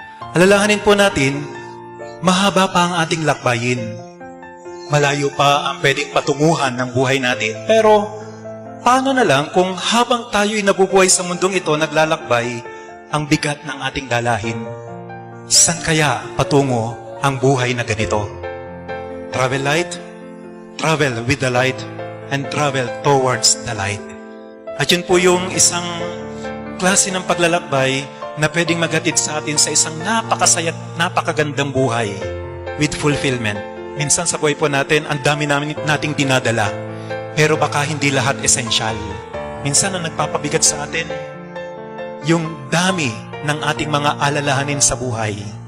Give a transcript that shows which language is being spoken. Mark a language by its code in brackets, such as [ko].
[tl] Alalahanin po natin, mahaba pa ang ating lakbayin. Malayo pa ang pwedeng patunguhan ng buhay natin. Pero, paano na lang kung habang tayo'y nabubuhay sa mundong ito naglalakbay, ang bigat ng ating dalahin? San kaya patungo ang buhay na ganito? [en] Travel light, travel with the light, and travel towards the light. [tl] At yun po yung isang klase ng paglalakbay na pwedeng maghatid sa atin sa isang napakasaya at napakagandang buhay [en] with fulfillment. [tl] Minsan sa buhay po natin, ang dami nating dinadala, pero baka hindi lahat essential. Minsan ang nagpapabigat sa atin, yung dami ng ating mga alalahanin sa buhay.